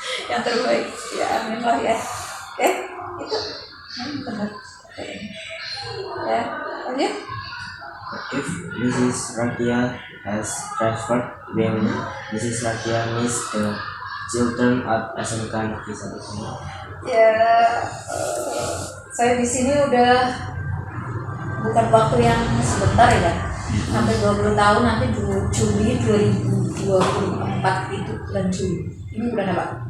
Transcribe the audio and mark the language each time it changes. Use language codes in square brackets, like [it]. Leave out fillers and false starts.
[id] yang terbaik ya amin lah ya itu benar ya lanjut. [en] If Mrs. Rakia has transferred, then Mrs. Rakia missed the children at SMK Negeri 1. [id] Ya saya di sini udah bukan waktu yang sebentar ya sampai 20 tahun nanti Juli 2024 itu bulan Juli ini bulan apa?